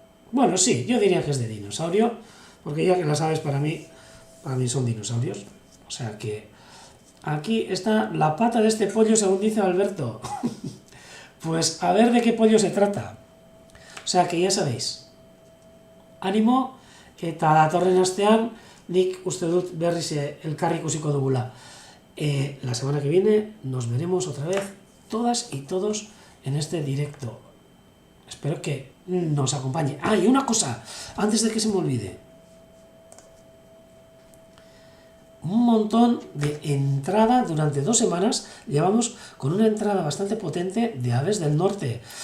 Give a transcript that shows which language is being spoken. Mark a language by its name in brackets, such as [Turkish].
[Spanish] Bueno, sí, yo diría que es de dinosaurio, porque ya que las aves para mí son dinosaurios. O sea que... Aquí está la pata de este pollo, según dice Alberto. Pues a ver de qué pollo se trata. O sea que ya sabéis. [Basque] Ánimo, eta datorren astean, nik uste dut berriz elkarri ikusiko dugula. [Spanish] La semana que viene nos veremos otra vez, todas y todos, en este directo. Espero que nos acompañe. Ah, y una cosa, antes de que se me olvide. Un montón de entrada durante 2 semanas, llevamos con una entrada bastante potente de aves del norte.